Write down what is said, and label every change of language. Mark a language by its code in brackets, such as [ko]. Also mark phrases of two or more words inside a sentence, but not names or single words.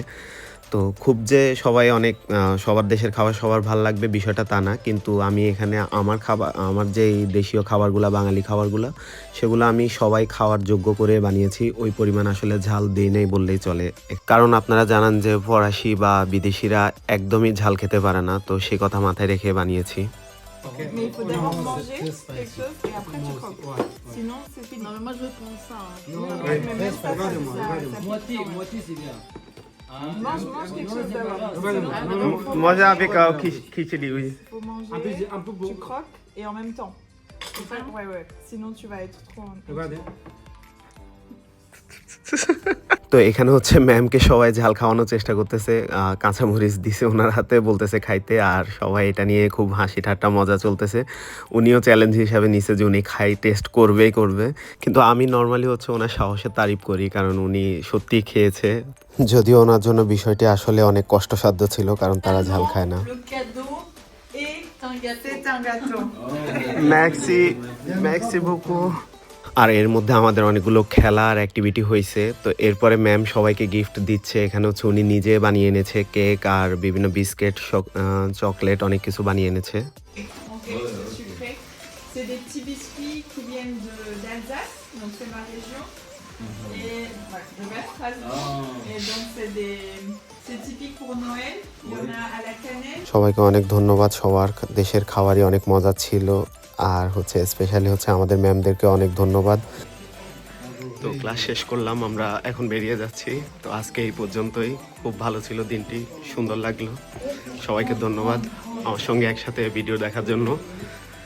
[bn] তো খুব যে সবাই অনেক সবার দেশের খাবার সবার ভাল লাগবে বিষয়টা তা না, কিন্তু আমি এখানে আমার খাবার, আমার যেই দেশীয় খাবারগুলা, বাঙালি খাবারগুলা, সেগুলো আমি সবাই খাওয়ার যোগ্য করে বানিয়েছি। ওই পরিমাণ আসলে ঝাল দিই নাই বললেই চলে, কারণ আপনারা জানান যে ফরাসি বা বিদেশিরা একদমই ঝাল খেতে পারে না, তো সে কথা মাথায় রেখে বানিয়েছি। [fr] Mais il faut d'abord manger quelque chose et après tu croques. Sinon, c'est fini. Non mais moi je veux prendre ça. Hein. Mais même ça, Moitié, moitié c'est bien. mange quelque chose d'abord. মজা avec খিচুড়ি, oui. Faut manger, Un peu beau. tu croques et en même temps. Ouais. Sinon, tu vas être trop... Regardez. [bn] তো এখানে হচ্ছে ম্যামকে সবাই ঝাল খাওয়ানোর চেষ্টা করতেছে, কাঁচামরিচ দিছে ওনার হাতে, বলতেছে খাইতে। আর সবাই এটা নিয়ে খুব হাসি ঠাট্টা মজা চলতেছে। উনিও চ্যালেঞ্জ হিসাবে নিছে যে উনি টেস্ট করবেই করবে। কিন্তু আমি নর্মালি হচ্ছে ওনার সাহসের তারিফ করি, কারণ উনি সত্যিই খেয়েছে। যদিও ওনার জন্য বিষয়টি আসলে অনেক কষ্টসাধ্য ছিল, কারণ তারা ঝাল খায় না। [fr] Le cadeau est un gâteau. C'est un gâteau. merci beaucoup. [bn] আর এর মধ্যে আমাদের অনেকগুলো খেলার অ্যাক্টিভিটি হয়েছে। তো এরপরে ম্যাম সবাইকে গিফট দিচ্ছে। এখানে হচ্ছে উনি নিজে বানিয়ে এনেছে কেক আর বিভিন্ন বিস্কিট, চকলেট, অনেক কিছু বানিয়ে এনেছে। [fr] Ok, sucré. C'est des petits biscuits qui viennent d'Alsace, donc c'est ma région. Et voilà, de Strasbourg. Et donc c'est typique pour Noël. Il y en a à la cannelle. [bn] সবাইকে অনেক ধন্যবাদ, সবার দেশের খাবারই অনেক মজা ছিল। আর হচ্ছে স্পেশালি হচ্ছে আমাদের ম্যামদেরকে অনেক ধন্যবাদ। তো ক্লাস শেষ করলাম, আমরা এখন বেরিয়ে যাচ্ছি। তো আজকে এই পর্যন্তই, খুব ভালো ছিল দিনটি, সুন্দর লাগলো। সবাইকে ধন্যবাদ আমার সঙ্গে একসাথে ভিডিও দেখার জন্য।